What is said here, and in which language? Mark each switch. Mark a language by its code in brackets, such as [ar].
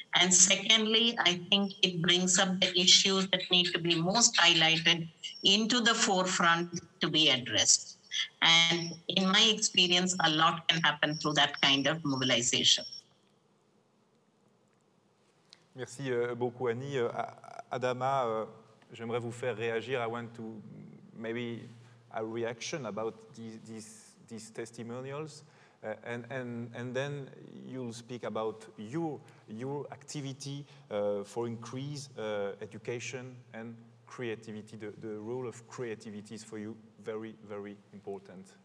[en] And secondly, I think it brings up the issues that need to be most highlighted into the forefront to be addressed. And in my experience, a lot can happen through that kind of mobilization. [fr] Merci beaucoup, Annie. Adama, j'aimerais vous faire réagir. [en] I want to maybe a reaction about these testimonials. And then you'll speak about your activity for increased education and creativity. The role of creativity is for you very, very important.